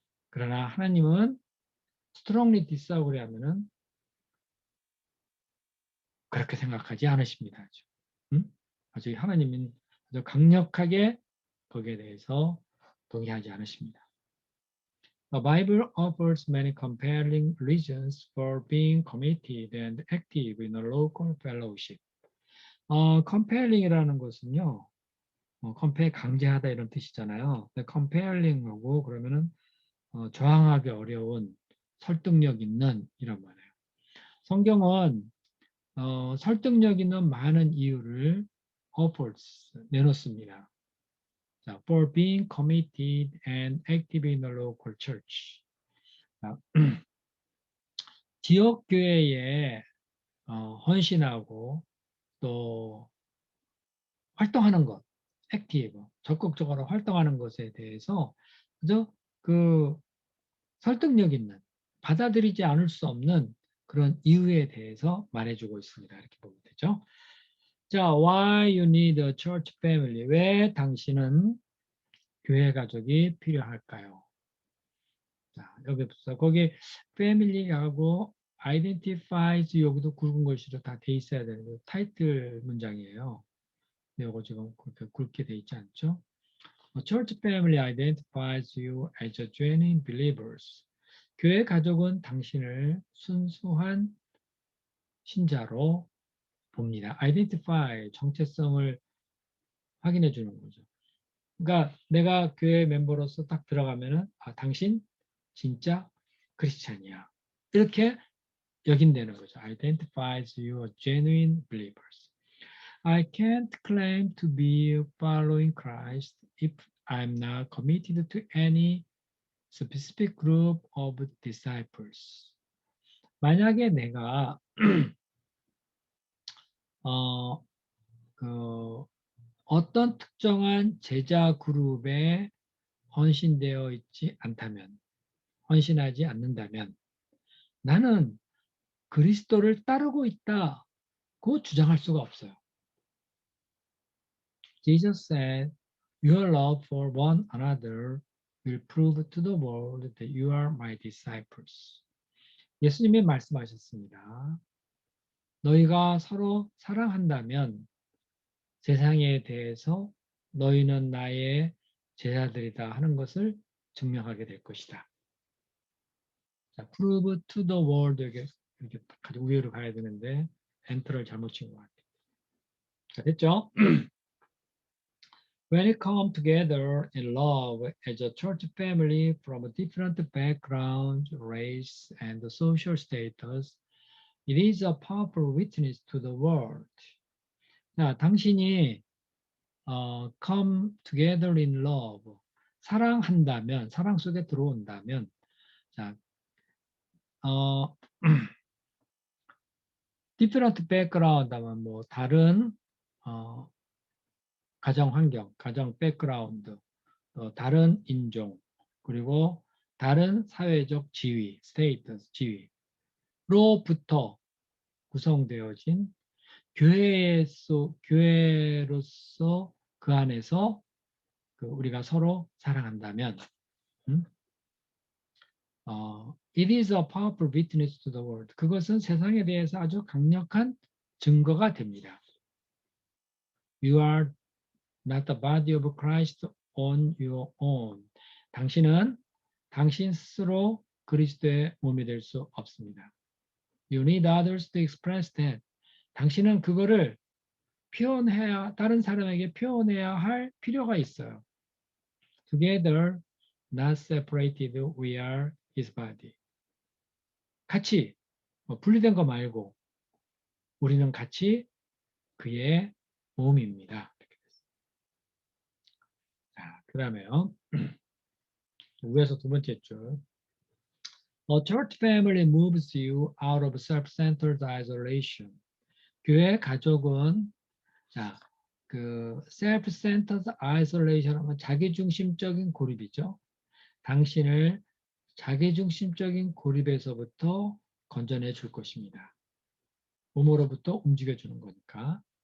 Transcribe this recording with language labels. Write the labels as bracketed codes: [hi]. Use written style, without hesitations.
[ko] 그러나 하나님은 [en] strongly disagree [ko] 하면은 그렇게 생각하지 않으십니다. 아주 하나님은 아주 강력하게 거기에 대해서 동의하지 않으십니다. [en] The Bible offers many compelling reasons for being committed and active in a local fellowship. [ko] compelling이라는 것은요, compel 강제하다 이런 뜻이잖아요. compelling하고 그러면은 저항하기 어려운 설득력 있는 이런 말이에요. 성경은 설득력 있는 많은 이유를 offers 내놓습니다. [en] 자, for being committed and active in a local church. [ko] 자, 지역 교회에 헌신하고 또 활동하는 것, 액티브, 적극적으로 활동하는 것에 대해서 그저 그 설득력 있는, 받아들이지 않을 수 없는 그런 이유에 대해서 말해주고 있습니다. 이렇게 보면 되죠. [en] 자, why you need a church family? [ko] 왜 당신은 교회 가족이 필요할까요? 자, 여기부터 거기 family하고 identifies 여기도 굵은 글씨로 다 돼 있어야 되는 거 타이틀 문장이에요. 근데 이거 지금 그렇게 굵게 돼 있지 않죠? [en] A church family identifies you as a genuine believers. [ko] 교회 가족은 당신을 순수한 신자로 봅니다. identify 정체성을 확인해 주는 거죠. 그러니까 내가 교회 멤버로서 딱 들어가면은 아, 당신 진짜 크리스찬이야. 이렇게 여긴다는 거죠. [en] Identifies you as genuine believers. I can't claim to be following Christ if I'm not committed to any specific group of disciples. [ko] 만약에 내가 어, 그 어떤 특정한 제자 그룹에 헌신되어 있지 않다면, 헌신하지 않는다면 나는 그리스도를 따르고 있다고 주장할 수가 없어요. [en] Jesus said, "Your love for one another will prove to the world that you are my disciples." [ko] 예수님이 말씀하셨습니다. 너희가 서로 사랑한다면 세상에 대해서 너희는 나의 제자들이다 하는 것을 증명하게 될 것이다. 자, [en] prove to the world [ko] 이렇게 가지고 위로 가야 되는데 엔터를 잘못 친 것 같아요. 자, 됐죠? [en] When it come together in love as a church family from a different background, race, and social status, it is a powerful witness to the world. [ko] 자, 당신이 [en] come together in love, [ko] 사랑한다면, 사랑 속에 들어온다면, 자, [en] different background [ko] 하면 뭐 다른 가정 환경, 가정 백그라운드, 다른 인종, 그리고 다른 사회적 지위, 스테이터스, 지위로부터 구성되어진 교회로서 그 안에서 우리가 서로 사랑한다면, [en] it is a powerful witness to the world. [ko] 그것은 세상에 대해서 아주 강력한 증거가 됩니다. [en] You are not the body of Christ on your own. [ko] 당신은 당신 스스로 그리스도의 몸이 될 수 없습니다. [en] You need others to express that. [ko] 당신은 그거를 표현해야, 다른 사람에게 표현해야 할 필요가 있어요. [en] Together, not separated, we are his body. [ko] 같이, 분리된 거 말고 우리는 같이 그의 몸입니다. 자, 그 다음에요. 위에서 두 번째 줄. [en] A church family moves you out of self-centered isolation. [ko] 교회 가족은 자, [en] self-centered isolation [ko] 하면 자기중심적인 고립이죠. 당신을 자기중심적인 고립에서부터 건져내 줄 것입니다. 몸으로부터 움직여 주는 거니까.